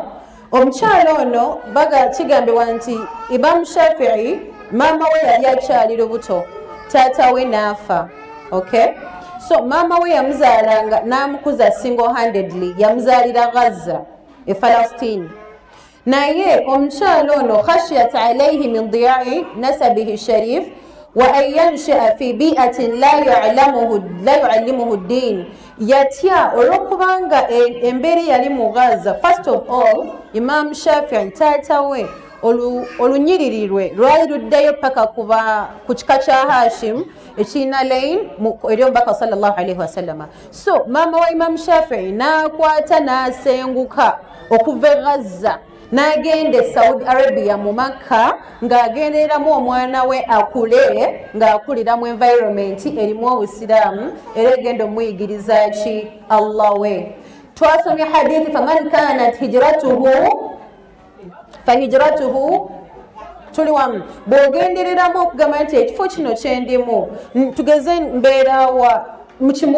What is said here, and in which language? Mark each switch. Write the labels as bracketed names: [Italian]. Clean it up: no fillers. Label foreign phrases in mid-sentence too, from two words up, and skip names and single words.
[Ganda] Omukyala ono kigambibwa nti Imam Shafi'i maama we yali akyali lubuto, taata we n'afa. Okay? So maama we yamuzaalanga n'amukuza [English] single handedly, [Ganda] yamuzaalira Gaza e Palestine. Naye omukyala ono [Arabic] خشيت عليه من ضياع نسبه الشريف وأن ينشأ في بيئة لا يعلمه الدين. [Ganda] Yatya olwokubanga embeera yali mu Gaza. [English] First of all, [Ganda] Imam Shafi'i taata we olunyiririrwe lwali luddayo paka ku kika kya Hashim ekirina lain eri omubaka sallallahu alayhi wa sallama. So maama wa Imam Shafi'i n'akwata n'asenguka okuva e Gaza n'agenda Saudi Arabia mu Makka ng'agendereramu omwana we akule ng'akulira mu environment erimu obusiraamu era egenda omuyigiriza ki Allah we. Twasomye hadithi [Arabic] فمن كانت هجرته فهجرته [Ganda] tuli wamu bw'ogendereramu okugamba nti ekifo kino kyendimu tugeze mbeerawa mu